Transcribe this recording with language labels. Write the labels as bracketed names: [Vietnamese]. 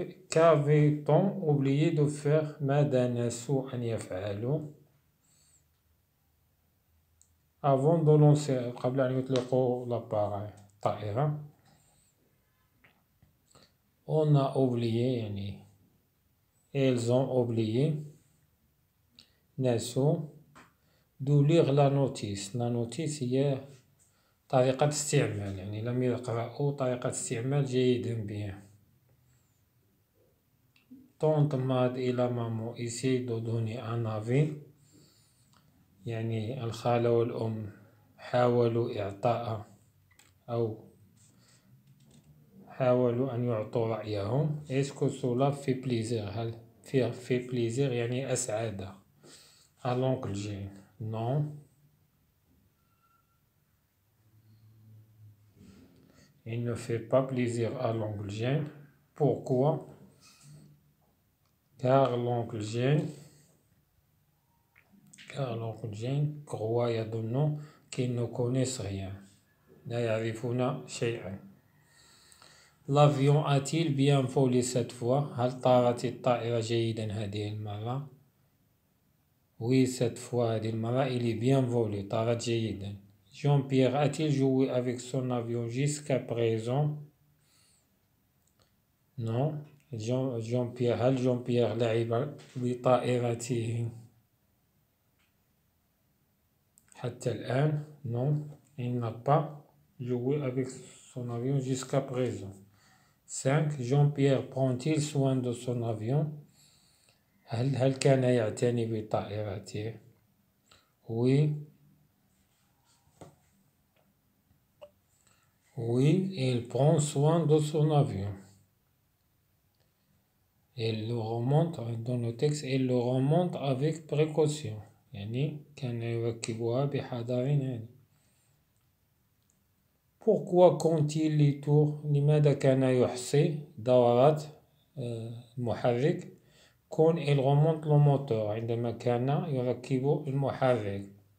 [French] Qu'avait-on oublié de faire? [Arabic] ماذا نسوا أن يفعلوا [French] avant de lancer, [Arabic] قبل أن يطلقوا الطائرة. [French] On a oublié يعني ils ont oublié [Arabic] نسوا [French] de lire la notice. La notice [Arabic] هي طريقة استعمال, يعني لم يقرأوا طريقة استعمال جيدا بها. [French] Tante Mad et la maman essaient de donner un avis, [Arabic] يعني الخالة والأم حاولوا إعطاء أو حاولوا أن يعطوا رأيهم. [French] Est-ce que cela fait plaisir? [Arabic] هل [French] fait plaisir [Arabic] يعني أسعد [French] à l'oncle Jane? Non. Il ne fait pas plaisir à l'oncle Jane. Pourquoi? Car l'oncle Jane croit [Arabic] يظن [French] qu'ils ne connaissent rien. [Arabic] لا يعرفون شيئا. [French] L'avion a-t-il bien volé cette fois? [Arabic] هل طارت الطائرة جيدا هذه المرة؟ [French] Oui, cette fois, [Arabic] هذه المرة, [French] il est bien volé, [Arabic] طارت جيدا. [French] Jean-Pierre a-t-il joué avec son avion jusqu'à présent? Non. [Arabic] Jean-Pierre, [French] هل [Arabic] Jean-Pierre لعب بطائرته حتى الآن? [French] Non, il n'a pas joué avec son avion jusqu'à présent. 5. Jean-Pierre prend-il soin de son avion? [Arabic] هل كان يعتني بطائرته؟ [French] Oui. Oui, il prend soin de son avion. Il le remonte dans le texte, il le remonte avec précaution. [Arabic] يعني كان يركبها بحذر يعني. [French] Pourquoi compte-t-il les tours? [Arabic] لماذا كان يحصي دورات المحرك [French] quand il remonte le moteur, [Arabic] عندما كان يركب المحرك.